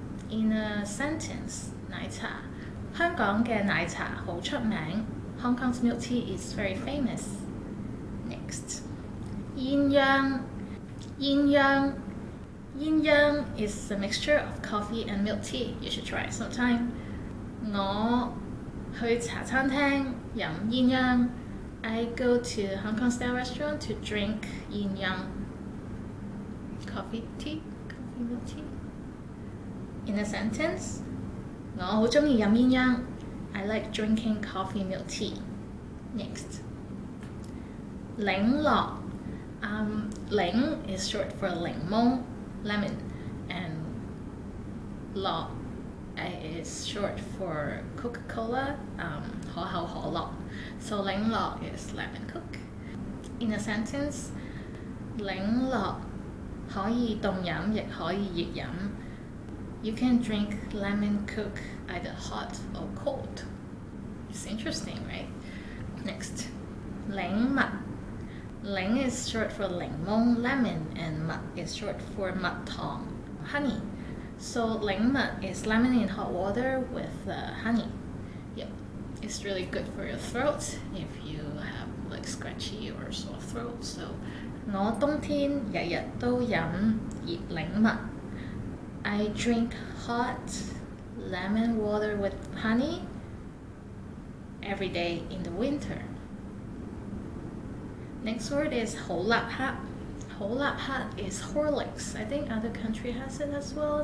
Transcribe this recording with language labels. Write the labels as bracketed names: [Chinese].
[English] In a sentence, [Cantonese] 奶茶香港嘅奶茶好出名. [English] Hong Kong's milk tea is very famous. Next, 鴛鴦. 鴛鴦 Yin Yang is a mixture of coffee and milk tea. You should try it sometime. [Cantonese] 我去茶餐廳飲鴛鴦. [English] I go to a Hong Kong style restaurant to drink yin yang. Coffee milk tea. In a sentence, [Cantonese] 我好鍾意飲鴛鴦. [English] I like drinking coffee milk tea. Next, 檸樂. 檸 is short for 檸檬, lemon, and 樂 is short for Coca-Cola, 可口可樂. So 檸樂 is lemon Coke. In a sentence, [Cantonese] 檸樂可以凍飲亦可以熱飲. [English] You can drink lemon Coke either hot or cold. It's interesting, right? Next, 檸蜜.Ling is short for 檸檬, lemon, and 蜜 is short for 蜜糖, honey. So 檸蜜 is lemon in hot water with honey. Yep, It's really good for your throat if you have like scratchy or sore throat. [Cantonese] So 我冬天日日都飲熱檸蜜。 [English] I drink hot lemon water with honey every day in the winter. Next word is 好立克。 好立克 is Horlicks. I think other country has it as well.